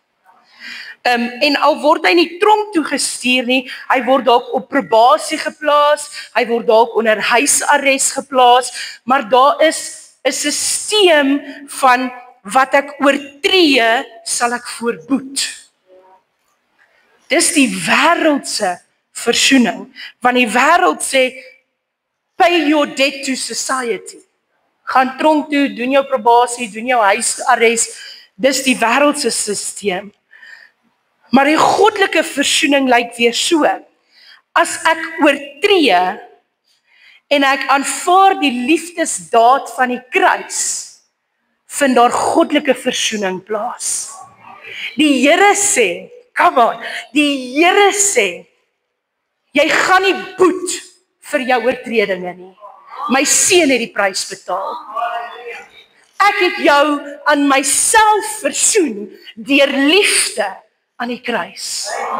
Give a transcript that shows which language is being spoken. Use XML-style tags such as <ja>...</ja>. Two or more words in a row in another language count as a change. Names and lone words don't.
<af>En al word hy nie tronk toegestuur nie, hy word dalk op probasie geplaas, hy word dalk onder huisarrest geplaas, maar daar is 'n stelsel van wat ek oortree, sal ek voorboet. Dis die wêreldse versoening, want die wêreld sê,</af> <en>pay your debt to society.</en> <af>Gaan tronk toe, doen jou probasie, doen jou huisarrest, dis die wêreldse stelsel. Maar die goddelike versoening lyk weer so. As ek oortree, en ek aanvaar die liefdesdaad van die kruis, vind daar goddelike versoening plaas. Die Here sê,</af> <en>come on,</en> <af>die Here sê, jy gaan nie boet vir jou oortredinge nie. My seun het die prys betaal. Ek het jou aan myself versoen deur liefde aan die kruis.</af>